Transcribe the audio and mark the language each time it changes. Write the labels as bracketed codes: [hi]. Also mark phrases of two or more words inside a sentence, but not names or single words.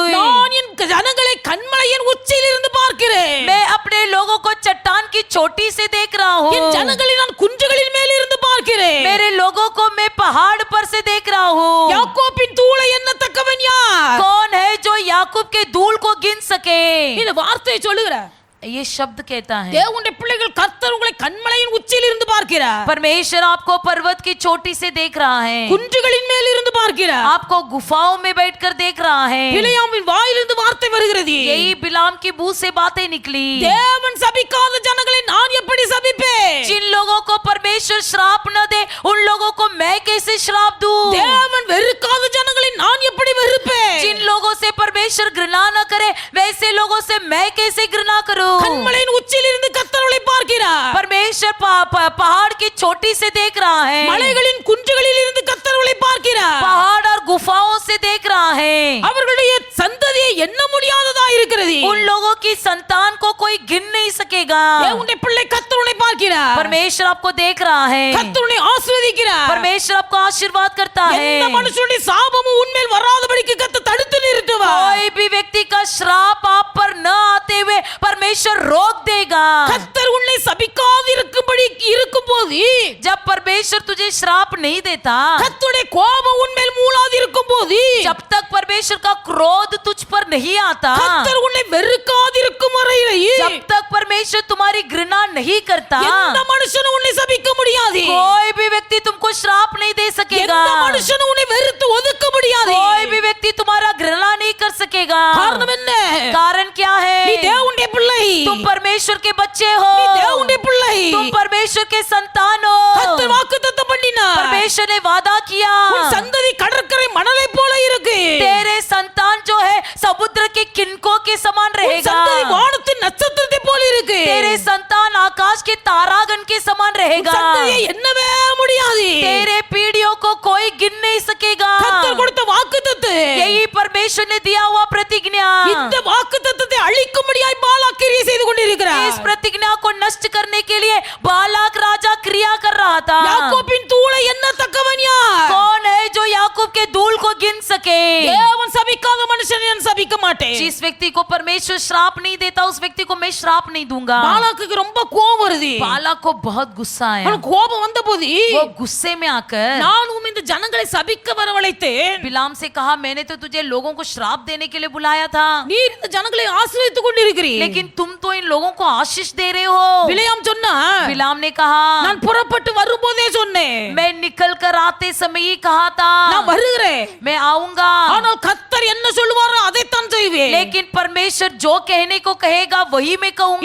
[ta] நான் என் ஜனங்களை கண்மலையின் உச்சியில் இருந்து பார்க்கிறேன். [hi] मैं अपने लोगों को चट्टान की चोटी से देख रहा [ta] என் [hi] हूँ. [ta] ஜனங்களை நான் குன்றுகளின் மேல் இருந்து பார்க்கிறேன். [hi] मेरे लोगों को पहाड़ पर से देख रहा हूँ। [ta] யாக்கோபின் தூளை எண்ணத்தக்கவன் யார்? [hi] कौन है जो याकूब के धूल को गिन सके? [ta] இந்த வார்த்தையை சொல்லுகிற [hi] ये शब्द कहता है [ta] தேவனுடைய பிள்ளைகள் கர்த்தர் உங்களை கன்மலையின் உச்சியில் இருந்து பார்க்கிறார். [hi] परमेश्वर आपको पर्वत की चोटी से देख रहा है, [ta] குன்றுகளின் மேல் இருந்து பார்க்கிறார். [hi] आपको गुफाओं में बैठकर देख रहा है। [ta] பிலேயாமின் வாயிலிருந்து வார்த்தை வருகிறது. [hi] यही बिलाम की मुंह से बातें निकली। [ta] தேவன் சபிக்காத ஜனங்களை நான் எப்படி சபிப்பேன்? [hi] जिन लोगों को परमेश्वर श्राप न दे उन लोगों को मैं कैसे श्राप दूं? [ta] தேவன் வெறுக்காத ஜனங்களை நான் எப்படி வெறுப்பேன்? [hi] जिन लोगों से परमेश्वर घृणा न करे वैसे लोगों से मैं कैसे घृणा करूं? [ta] கன்மலையின் உச்சியில் இருந்து கர்த்தரை பார்க்கிறார். [hi] परमेश्वर पहाड़ की चोटी से देख रहा है, [ta] மலைகளின் குன்றுகளில் இருந்து கர்த்தரை பார்க்கிறார். [hi] पहाड़ और गुफाओं से देख रहा है। [ta] அவர்களுடைய சந்ததியை எண்ண முடியாததா இருக்கிறது. [hi] उन लोगों की संतान को कोई गिन नहीं सकेगा। [ta] தேவனுடைய பிள்ளை கர்த்தரை பார்க்கிறார். [hi] परमेश्वर आपको देख रहा है, [ta] கர்த்தரை ஆசீர்வதிக்கிறார். [hi] परमेश्वर आपको आशीर्वाद करता है। [ta] எந்த மனுஷனுடைய சாபமும் உன்மேல் வராதபடிக்கு கர்த்தர் தடுத்து நிறுத்துவார். [hi] कोई भी व्यक्ति का श्राप आप पर न आते हुए परमेश्वर रोक देगा। [ta] கர்த்தர் உன்னை சபிக்காது இருக்கும்படி இருக்கும்போது, [hi] जब परमेश्वर तुझे श्राप नहीं देता, [ta] கர்த்தருடைய கோபம் உன்மேல் மூளாது இருக்கும்போது, [hi] जब तक परमेश्वर का क्रोध तुझ पर नहीं आता, [ta] கர்த்தர் உன்னை வெறுக்காது இருக்கும் வரையிலேயே [hi] जब तक परमेश्वर तुम्हारी घृणा नहीं करता, [ta] எந்த மனுஷனும் உன்னை சபிக்க முடியாது. [hi] कोई भी व्यक्ति तुमको श्राप नहीं दे सकेगा। [ta] எந்த மனுஷனும் உன்னை வெறுத்து ஒதுக்க முடியாது. [hi] कोई भी व्यक्ति तुम्हारा घृणा नहीं कर सकेगा। [ta] காரணம் என்ன? [hi] कारण क्या [ta] நீ [hi] है? [ta] தேவனுடைய பிள்ளை. [hi] तुम परमेश्वर के बच्चे हो, [ta] நீ தேவனுடைய பிள்ளை. [hi] तुम परमेश्वर के संतान हो। [ta] கர்த்தர் வாக்குத்தத்தம் பண்ணினார். [hi] परमेश्वर ने वादा किया, [ta] உன் சந்ததி கடற்கரை மணலை போல இருக்கு. [hi] तेरे संतान जो है समुद्र के किनकों के समान [ta] உன் [hi] रहेगा। [ta] சந்ததி வானத்தின் நட்சத்திரத்தை போல இருக்கு. [hi] तेरे संतान आकाश के तारागण के समान [ta] உன் [hi] रहेगा। [ta] சந்ததியை எண்ணவே முடியாது. [hi] तेरे पीढ़ियों को कोई गिन नहीं सकेगा। [ta] கர்த்தர் கொடுத்த வாக்குத்தத்தம். [hi] यही परमेश्वर ने दिया हुआ प्रतिज्ञा। [ta] இந்த வாக்குத்தத்தத்தை அழிக்கும்படியாய் பாலாக் கிரியை செய்து கொண்டிருக்கிறார். [hi] इस प्रतिज्ञा को नष्ट करने के लिए बालाक राजा क्रिया कर रहा था। [ta] யாக்கோபின் தூளை எண்ணத்தக்கவன் யார்? [hi] कौन है जो याकूब के धूल को गिन सके? [ta] தேவன் சபிக்காத மனுஷனை நான் சபிக்க மாட்டேன். [hi] जिस व्यक्ति को परमेश्वर श्राप नहीं देता उस व्यक्ति को मैं श्राप नहीं दूंगा। [ta] பாலாக்குக்கு ரொம்ப கோபம் வருது. [hi] बालाक को बहुत गुस्सा आया। [ta] அவனுக்கு கோபம் வந்தபோது [hi] वो गुस्से में आकर [ta] நான் இந்த ஜனங்களை சபிக்க வரவழைத்தேன். [hi] बिलाम से कहा, मैंने तो तुझे लोगों को श्राप देने के लिए बुलाया था, [ta] நீர் இந்த ஜனங்களை ஆசீர்வதித்துக் கொண்டிருக்கிறீர். [hi] लेकिन तुम तो इन लोगों को आशीष दे रहे हो। [ta] பிலேயாம் சொன்னா, [hi] बिलाम ने कहा, [ta] நான் புறப்பட்டு வரும்போதே சொன்னேன், [hi] मैं निकल कर आते समय ही कहा था [ta] நான் வருகிறேன். [hi] मैं आऊंगा, [ta] ஆனால் கர்த்தர் என்ன சொல்லுவாரோ அதைத்தான் செய்வேன். [hi] लेकिन परमेश्वर जो कहने को कहेगा वही मैं कहूंगा।